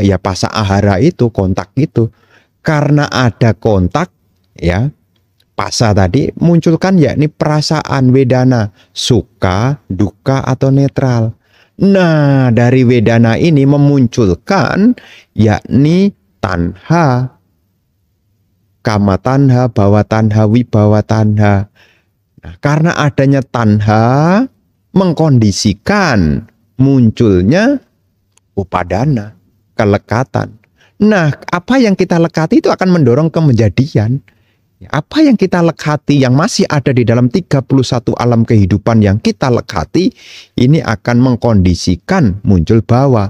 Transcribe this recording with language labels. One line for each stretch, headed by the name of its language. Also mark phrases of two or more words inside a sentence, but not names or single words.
Indonesian: Ya,
Pali: pasa ahara
Indonesian: itu, kontak itu. Karena ada kontak, ya, pasa tadi munculkan yakni perasaan wedana, suka, duka, atau netral. Nah, dari wedana ini memunculkan yakni tanha,
Pali: kama tanha, bawa tanha, wibawa tanha.
Indonesian: Nah, karena adanya tanha mengkondisikan munculnya upadana, kelekatan. Nah, apa yang kita lekati itu akan mendorong kemenjadian. Apa yang kita lekati yang masih ada di dalam 31 alam kehidupan yang kita lekati, ini akan mengkondisikan muncul bawa.